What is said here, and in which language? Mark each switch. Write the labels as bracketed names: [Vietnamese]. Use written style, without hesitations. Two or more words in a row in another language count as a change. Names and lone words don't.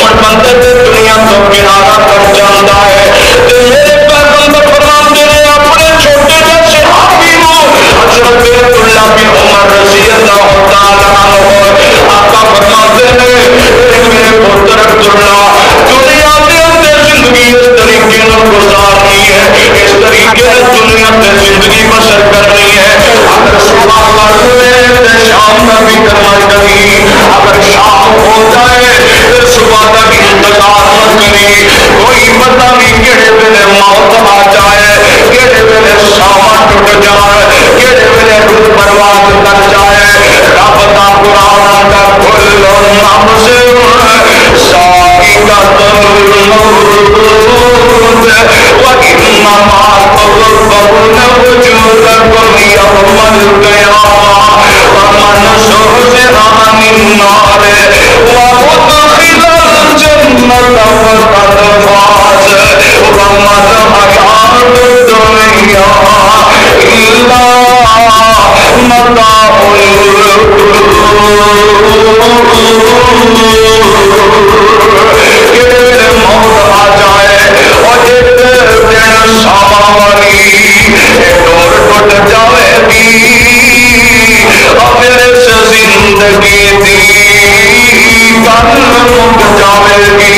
[Punjabi] جاندے تے دنیا تو کنارہ کر جاندا ہے تے میرے پیغمبر فرماندے نے اپنے چھوٹے جے صحابی نو حضرت عبداللہ بن عمر رضی اللہ تعالی عنہ آقا فرماندے نے میرے پتر عبداللہ دنیا دے اندر زندگی اس طریقے نال گزارنی ہے اس طریقے نال دنیا تے زندگی بسر کرنی ہے اگر صبح کرے شام کا بھی کرنا چاہیے اگر شام ہو جائے تو صبح کا بھی انتظار نہ کری کوئی پتہ نہیں کہڑے ویلے موت آ جائے کہڑے ویلے ساواں ٹوٹ جائے کہڑے ویلے روح برباد کر جائے رب دا قرآن دا [Arabic] کل نفس ذائقۃ الموت وانما توفون اجورکم یوم القیامہ ومن زحزح عن النار وادخل الجنة فقد فاز وما الحیاۃ الدنیا الا متاع [Urdu] موت آ جائے اور [Punjabi] ایک دن سامانی ڈور ٹوٹ جائے گی اور میرے سے زندگی دی کل مک جائے گی